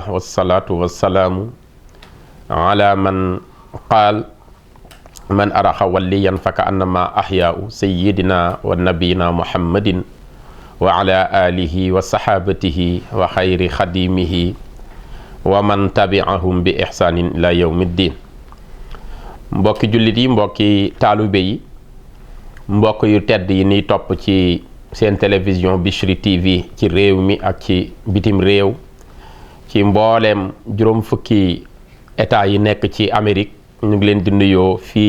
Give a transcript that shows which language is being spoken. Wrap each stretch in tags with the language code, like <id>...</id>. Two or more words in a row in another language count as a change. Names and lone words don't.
<ar>والصلاة والسلام على من قال من أرخ وليا فكأنما أحياء سيدنا ونبينا محمد وعلى آله وصحابته وخير خديمه ومن تبعهم بإحسان إلى يوم الدين.</ar> <wo>mbokki jullit yi, mbokki taalibe yi, mbokk yu tedd yi ni topp ci seen télévision Bichri TV ci réew mi ak ci bitim réew, ci mbooleem juróom fukki état yi nekk ci Amérique, ñu ngi leen di nuyoo fii</wo>